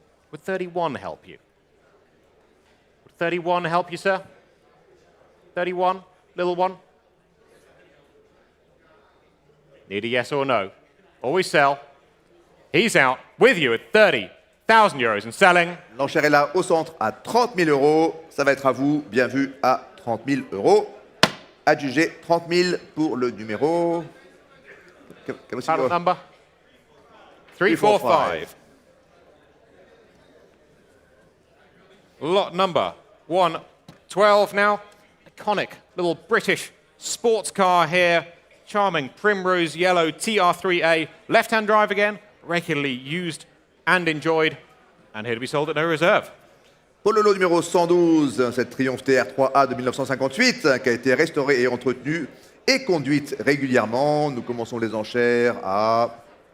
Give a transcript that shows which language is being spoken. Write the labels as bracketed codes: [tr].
[en] Would 31 help you? Would 31 help you, sir? 31? Little one? Need a yes or no? Always sell. He's out with you at 30,000 euros and selling. [fr] L'enchère est là au centre à 30 000 euros. Ça va être à vous, bien vu, à 30 000 euros. Adjugé 30 000 pour le numéro... [en] Title number? 345. Lot number 112 now. Iconic little British sports car here. Charming primrose yellow TR3A. Left-hand drive again. Regularly used and enjoyed. And here to be sold at no reserve. [fr] Polo numéro 112, cette Triumph TR3A de 1958 qui a été restaurée et entretenue et conduite régulièrement. Nous commençons les enchères à...